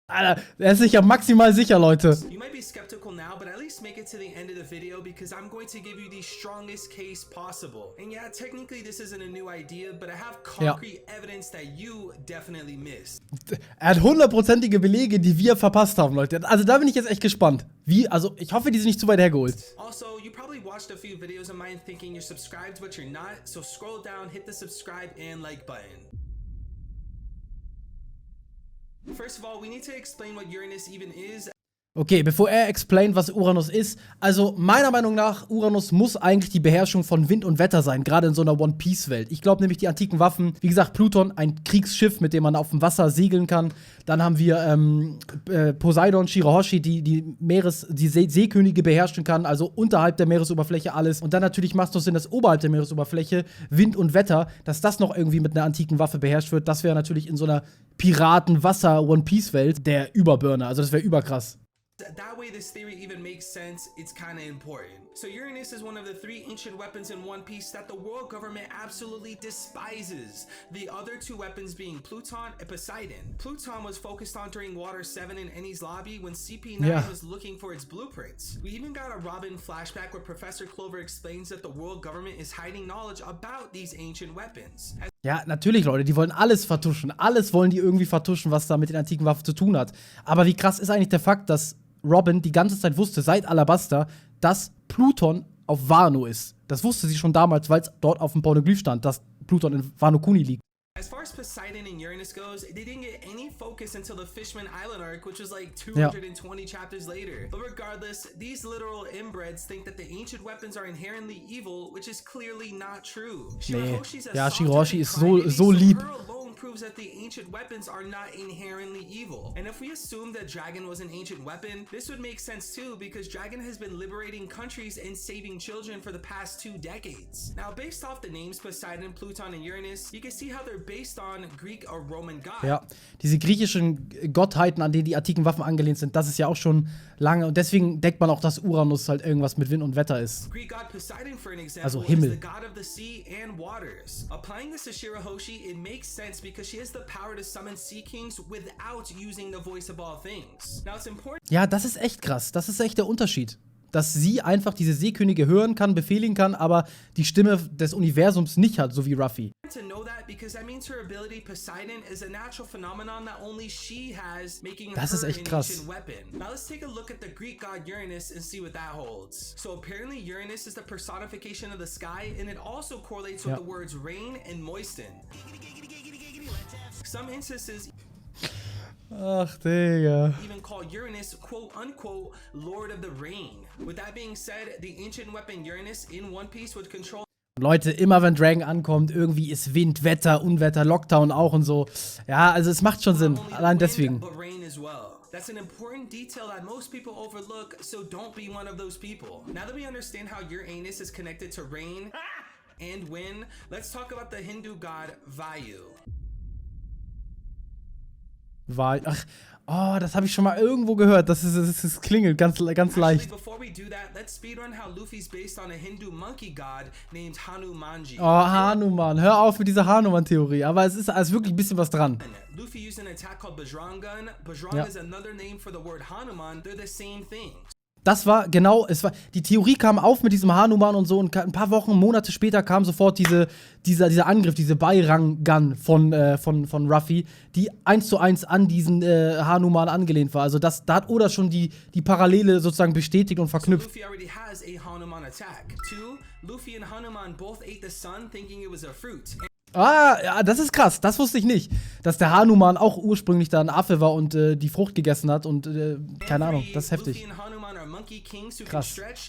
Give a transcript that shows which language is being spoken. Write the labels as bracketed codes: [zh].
[de] Alter, er ist sich ja maximal sicher, Leute. [en] You might be skeptical now, but at least make it to the end of the video because I'm going to give you the strongest case possible. And yeah, technically this isn't a new idea, but I have concrete evidence that you definitely missed. [de] Er hat 100%ige Belege, die wir verpasst haben, Leute. Also da bin ich jetzt echt gespannt. Wie, also ich hoffe, die sind nicht zu weit hergeholt. [en] Also, you probably watched a few videos of mine thinking you're subscribed, but you're not. So scroll down, hit the subscribe and like button. First of all, we need to explain what Uranus even is. [de] Okay, bevor er explaint, was Uranus ist. Also, meiner Meinung nach, Uranus muss eigentlich die Beherrschung von Wind und Wetter sein, gerade in so einer One-Piece-Welt. Ich glaube nämlich, die antiken Waffen, wie gesagt, Pluton, ein Kriegsschiff, mit dem man auf dem Wasser segeln kann. Dann haben wir Poseidon, Shirahoshi, die Seekönige beherrschen kann, also unterhalb der Meeresoberfläche alles. Und dann natürlich macht es doch Sinn, dass oberhalb der Meeresoberfläche Wind und Wetter, dass das noch irgendwie mit einer antiken Waffe beherrscht wird. Das wäre natürlich in so einer Piraten-Wasser-One-Piece-Welt der Überburner. Also das wäre überkrass. [en] That way this theory even makes sense, it's kinda important. So Uranus is one of the 3 ancient weapons in One Piece that the world government absolutely despises. The other 2 weapons being Pluton and Poseidon. Pluton was focused on during Water 7 in Ennie's lobby when CP9 was looking for its blueprints. We even got a Robin flashback where Professor Clover explains that the world government is hiding knowledge about these ancient weapons. [de] Ja, natürlich, Leute, die wollen alles vertuschen. Alles wollen die irgendwie vertuschen, was da mit den antiken Waffen zu tun hat. Aber wie krass ist eigentlich der Fakt, dass Robin die ganze Zeit wusste, seit Alabasta, dass Pluton auf Wano ist. Das wusste sie schon damals, weil es dort auf dem Pornoglyph stand, dass Pluton in Wano Kuni liegt. [en] As far as Poseidon and Uranus goes, they didn't get any focus until the Fishman Island arc, which was like 220 chapters later. But regardless, these literal inbreds think that the ancient weapons are inherently evil, which is clearly not true. [de] Nee. Ja, Shirahoshi ist so lieb. [en] Proves that the ancient weapons are not inherently evil. And if we assume that Dragon was an ancient weapon, this would make sense too because Dragon has been liberating countries and saving children for the past 2 decades. Now, based off the names Poseidon, Pluton, and Uranus, you can see how they're based on Greek or Roman gods. [de] Ja, diese griechischen Gottheiten, an denen die antiken Waffen angelehnt sind, das ist ja auch schon lange und deswegen denkt man auch, dass Uranus halt irgendwas mit Wind und Wetter ist. [en] Greek god Poseidon, for an example, [de] also Himmel. [en] is the god of the sea and waters. Applying this to Shirahoshi, it makes sense because she has the power to summon Sea Kings without using the voice of all things. Now it's important. [de] Ja, das ist echt krass. Das ist echt der Unterschied. Dass sie einfach diese Seekönige hören kann, befehligen kann, aber die Stimme des Universums nicht hat, so wie Ruffy. [en] To know that because that means her ability Poseidon is a natural phenomenon that only she has, making her [de] Das ist echt [en] an [de] krass. [en] ancient weapon. Now let's take a look at the Greek god Uranus and see what that holds. So apparently Uranus is the personification of the sky and it also correlates with the words rain and moisten. Some instances [de] Ach, Digga. [en] even call Uranus quote unquote Lord of the Rain. With that being said, the ancient weapon Uranus in One Piece would control. [de] Leute, immer wenn Dragon ankommt, irgendwie ist Wind, Wetter, Unwetter, Lockdown auch und so. Ja, also es macht schon Sinn. Allein deswegen. [en] That's an important detail that most people overlook, so don't be one of those people. Now that we understand how Uranus is connected to rain and wind, let's talk about the Hindu god Vayu. [de] Ach, oh, das habe ich schon mal irgendwo gehört. Das klingelt ganz leicht. [en] Before we do that, let's speedrun how Luffy's based on a Hindu monkey god named Hanumanji. Oh, Hanuman. [de] Hör auf mit dieser Hanuman-Theorie. Aber es ist wirklich ein bisschen was dran. [en] Luffy used an attack called Bajrangan. Bajrang is another name for the word Hanuman. They're the same thing. [de] Das war genau, die Theorie kam auf mit diesem Hanuman und so und ein paar Wochen, Monate später kam sofort dieser Angriff, diese Bajrangan von Ruffy, die 1:1 an diesen Hanuman angelehnt war. Also da hat Oda schon die Parallele sozusagen bestätigt und verknüpft. [en] Luffy already has a Hanuman attack. 2, Luffy and Hanuman both ate the sun thinking it was a fruit. [de] Ah, ja, das ist krass. Das wusste ich nicht. Dass der Hanuman auch ursprünglich da ein Affe war und die Frucht gegessen hat und keine Ahnung. Das ist heftig. Krass.